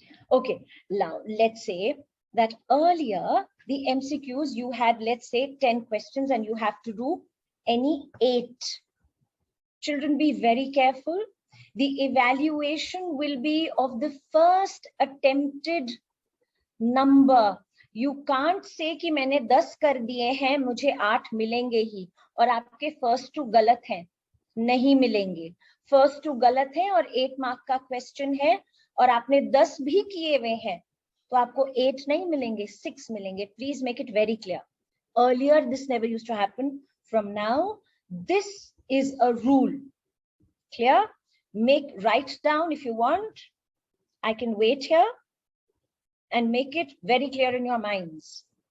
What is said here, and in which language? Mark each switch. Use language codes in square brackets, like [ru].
[en] Okay, now let's say that earlier the MCQs you had, let's say 10 questions and you have to do any 8. Children, be very careful. The evaluation will be of the first attempted number. You can't say [hi] कि मैंने 10 कर दिए हैं, मुझे 8 मिलेंगे ही, और आपके first 2 गलत हैं, नहीं मिलेंगे. First 2 गलत हैं और 8 मार्क का क्वेश्चन है और आपने 10 भी किए हुए हैं, तो आपको 8 नहीं मिलेंगे, 6 मिलेंगे. [en] Please make it very clear. Earlier this never used to happen. From now, this is a rule. Clear? Write down if you want. I can wait here and make it very clear in your minds.